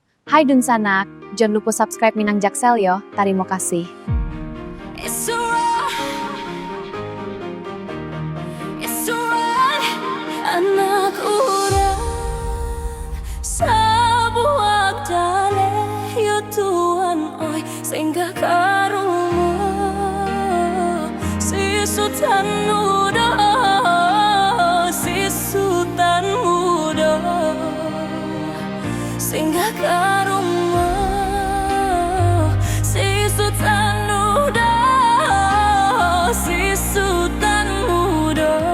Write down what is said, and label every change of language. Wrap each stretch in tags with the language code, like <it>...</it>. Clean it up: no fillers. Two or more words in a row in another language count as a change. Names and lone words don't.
<min>Hai Dunsanak, jangan lupa subscribe Minang Jaksel yo. Tarimo kasih.</min> <en>It's alright, it's alright.</en> <min>Anak urang sabuak dale yo Tuhan oi sehingga karumo si sultan muda sehingga karumo si sultan muda si sultan muda</min>